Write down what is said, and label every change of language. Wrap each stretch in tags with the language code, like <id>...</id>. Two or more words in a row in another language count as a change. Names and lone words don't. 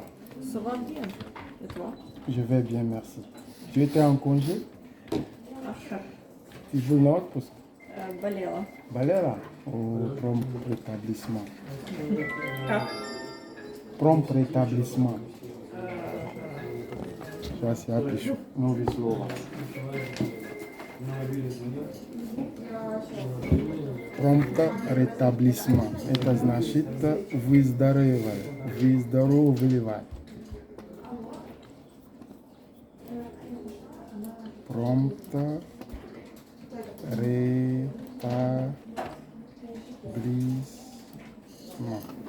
<fr>Ça va bien. Et toi? Je vais bien, merci. Tu étais en congé?</fr> <ru>Ага.</ru> <fr>Tu veux l'autre?</fr> <ru>Болела. Балера?</ru> <fr>Au prompt rétablissement.</fr> <ru>Как?</ru> <fr>Prompt rétablissement.</fr> <ru>Сейчас я пишу. Новое слово.</ru> <fr>Prompt rétablissement.</fr> <ru>Это значит выздоравливай. Выздоравливай.</ru> <fr>Prompt rétablissement.</fr>